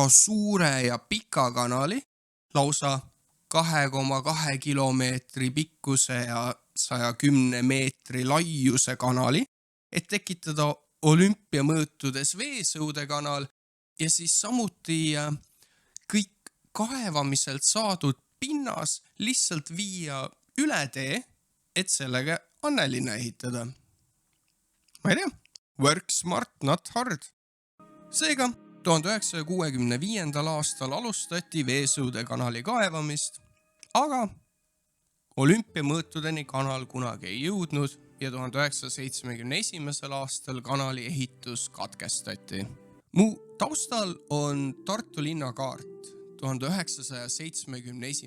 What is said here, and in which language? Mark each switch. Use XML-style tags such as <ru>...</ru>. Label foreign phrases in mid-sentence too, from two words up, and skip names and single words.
<et>suure ja pika kanali, lausa 2,2 kilomeetri pikkuse ja 110 meetri laiuse kanali, et tekitada olümpiamõõtudes veesõude kanal ja siis samuti kõik kaevamiselt saadud pinnas lihtsalt viia üle tee, et sellega Anne linna ehitada. Ma ei tea,</et> <en>work smart, not hard.</en> <et>Seega, 1965. aastal alustati veesõude kanali kaevamist, aga olümpiamõõtudeni kanal kunagi ei jõudnud ja 1971. aastal kanali ehitus katkestati. Mu taustal on Tartu linnakaart 1971.</et>